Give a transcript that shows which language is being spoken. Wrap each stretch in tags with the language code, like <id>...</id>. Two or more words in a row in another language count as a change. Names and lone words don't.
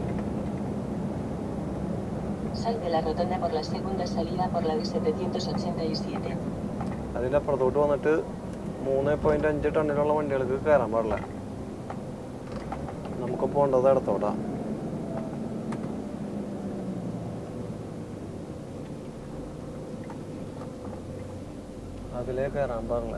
<es>Sal de la rotonda por la segunda salida por la de 787.</es> <ml>അതിൻ്റെ അപ്പുറത്തോട്ട് വന്നിട്ട് 3.5 ടണ്ണിലുള്ള വണ്ടികൾക്ക് കയറാൻ പാടില്ല. നമുക്ക് പോകേണ്ടത് ഇടത്തോട്ടാ. അതിലേ കയറാൻ പാടില്ല.</ml>